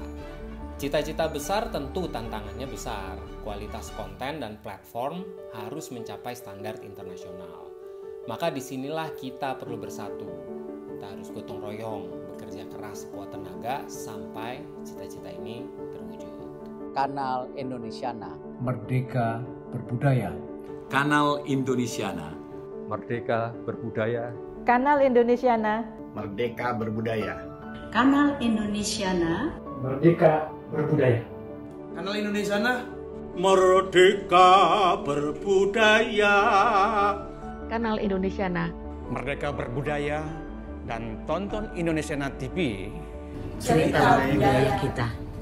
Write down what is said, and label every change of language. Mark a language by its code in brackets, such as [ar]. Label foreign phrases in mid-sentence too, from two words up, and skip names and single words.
[id] Cita-cita besar tentu tantangannya besar. Kualitas konten dan platform harus mencapai standar internasional. Maka disinilah kita perlu bersatu. Kita harus gotong royong, bekerja keras sekuat tenaga sampai cita-cita ini terwujud. Kanal Indonesiana. Merdeka berbudaya. Kanal Indonesiana. Merdeka berbudaya. Kanal Indonesiana. Merdeka berbudaya. Kanal Indonesiana. Merdeka berbudaya. Kanal Indonesiana. Merdeka berbudaya. Kanal Indonesiana. Merdeka berbudaya. Dan tonton Indonesiana TV. Cerita budaya kita.